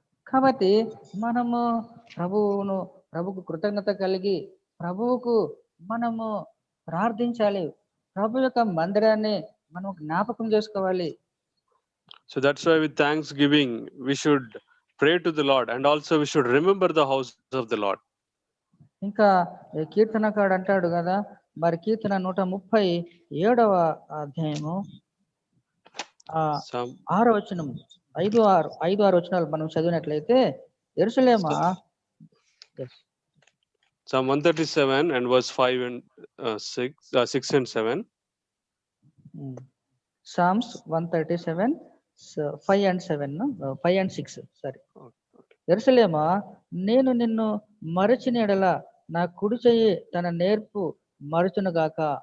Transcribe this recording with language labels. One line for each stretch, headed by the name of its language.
Telugu: కాబట్టి మనము ప్రభువుకు కృతజ్ఞత కలిగి ప్రభువుకు మనము ప్రార్థించాలి. ప్రభు యొక్క మందిరాన్ని మనం జ్ఞాపకం చేసుకోవాలి.
English: So that's why with thanksgiving we should pray to the Lord, and also we should remember the house of the Lord.
Telugu: ఇంకా ఈ కీర్తనకాడు అంటాడు కదా, మరి కీర్తన 137వ అధ్యాయము
English: Psalm
Telugu: 6వ వచనం, 5-6 వచనాలు మనం చదివినట్లయితే, యెరూషలేమా,
English: Psalm 137 and verse 5 and 6 and 7. Psalms 137, 5 and 7, 5 and 6, sorry.
Telugu: యెరూషలేమా, నేను నిన్ను మరచిన ఎడల నా కుడి చెయ్యి తన నేర్పు మరచును గాక.